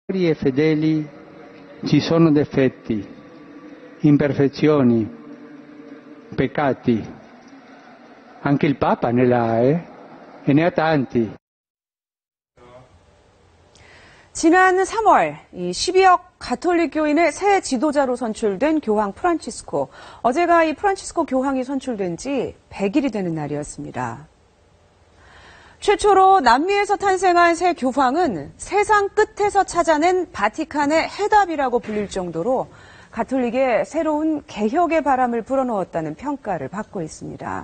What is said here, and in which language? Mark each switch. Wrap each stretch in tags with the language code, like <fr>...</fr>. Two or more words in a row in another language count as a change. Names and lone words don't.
<it>e fedeli ci sono difetti, imperfezioni, peccati. Anche il Papa ne ha, e ne ha tanti.</it> <ko>지난 3월 12억 가톨릭 교인의 새 지도자로 선출된 교황 프란치스코. 어제가 이 프란치스코 교황이 선출된 지 100일이 되는 날이었습니다. 최초로 남미에서 탄생한 새 교황은 세상 끝에서 찾아낸 바티칸의 해답이라고 불릴 정도로 가톨릭의 새로운 개혁의 바람을 불어넣었다는 평가를 받고 있습니다.</ko>